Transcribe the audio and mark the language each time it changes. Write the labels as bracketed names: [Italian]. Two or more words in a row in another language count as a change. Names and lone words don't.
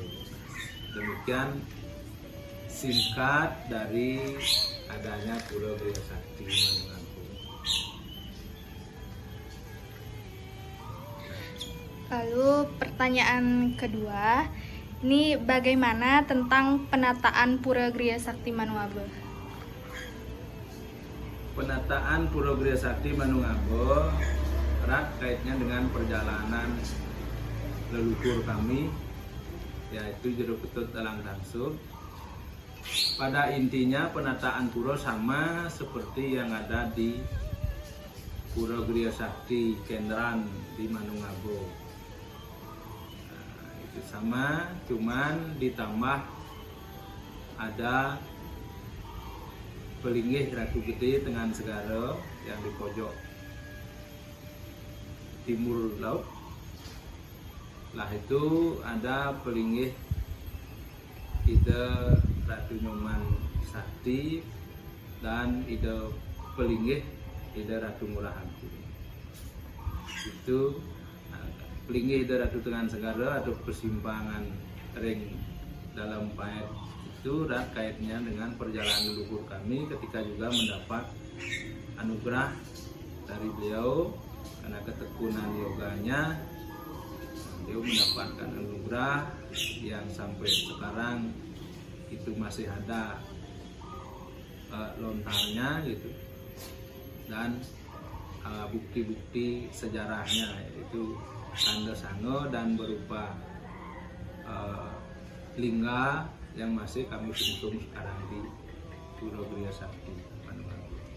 [Indonesian] Demikian singkat dari adanya Pura Griya Sakti Manungabo. Lalu pertanyaan kedua, ini bagaimana tentang penataan Pura Griya Sakti Manungabo? Penataan Pura Griya Sakti Manungabo erat kaitnya dengan perjalanan leluhur kami, yaitu Jero Ketut Alang Tangsup. Pada intinya penataan pura sama seperti yang ada di Pura Griya Sakti Kendran di Manungabo. Nah, itu itu sama, cuman ditambah ada pelinggih Ratu Gede Tengahan Segara yang di pojok timur laut. Lah itu ada pelinggih ide Ratu Nyoman Sakti dan ide pelinggih ide Ratu Ngurah Agung. Itu pelinggih ide Ratu Tengahan Segara atau persimpangan ring dalam pait itu dan kaitnya dengan perjalanan leluhur kami ketika juga mendapat anugerah dari beliau karena ketekunan yoganya. Beliau mendapatkan anugerah yang sampai sekarang itu masih ada lontarnya gitu, dan bukti-bukti sejarahnya yaitu tanda sango dan berupa lingga yang masih kami sungkem sekarang di Pura Griya Sakti Manuabe.